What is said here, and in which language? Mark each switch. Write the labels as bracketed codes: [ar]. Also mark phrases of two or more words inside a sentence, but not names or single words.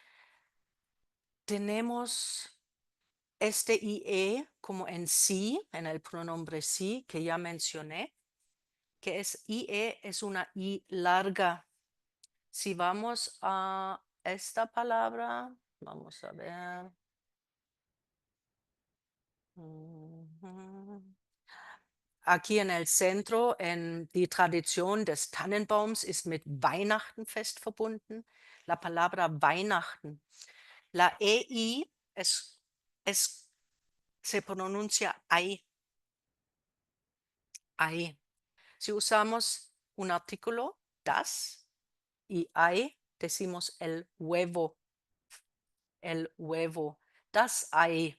[es] Tenemos este IE como en sí, en el pronombre sí, que ya mencioné, que es IE, es una I larga. Si vamos a esta palabra, vamos a ver. Ujú. Aquí en el centro, en [de] die Tradition des Tannenbaums ist mit Weihnachten fest verbunden. [es] La palabra Weihnachten. La EI se pronuncia ai, ai. Si usamos un artículo, das, y ai, decimos el huevo, [de] das ai.